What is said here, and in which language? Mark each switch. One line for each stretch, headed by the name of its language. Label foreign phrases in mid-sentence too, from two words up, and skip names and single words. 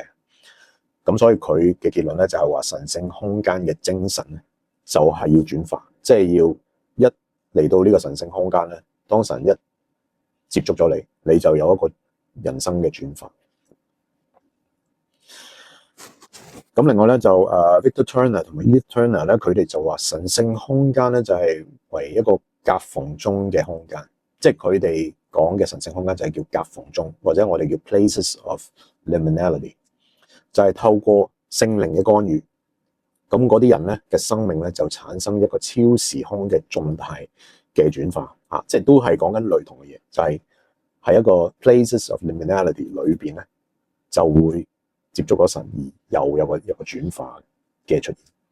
Cantonese: 咁所以佢嘅結論咧就係話，神聖空間嘅精神咧就係要轉化，即係要一嚟到呢個神聖空間咧，當神一接觸咗你，你就有一個人生嘅轉化。咁另外咧就Victor Turner 同埋 Edith Turner 咧，佢哋就話神聖空間咧就係為一個夾縫中嘅空間，即係佢哋講嘅神聖空間就係叫夾縫中，或者我哋叫
English: places of liminality，
Cantonese: 就係透過聖靈嘅干預，咁嗰啲人咧嘅生命咧就產生一個超時空嘅狀態嘅轉化啊，即係都係講緊類同嘅嘢，就係喺一個
English: places of liminality
Cantonese: 裏邊咧就會接觸咗神而又有個轉化嘅出現。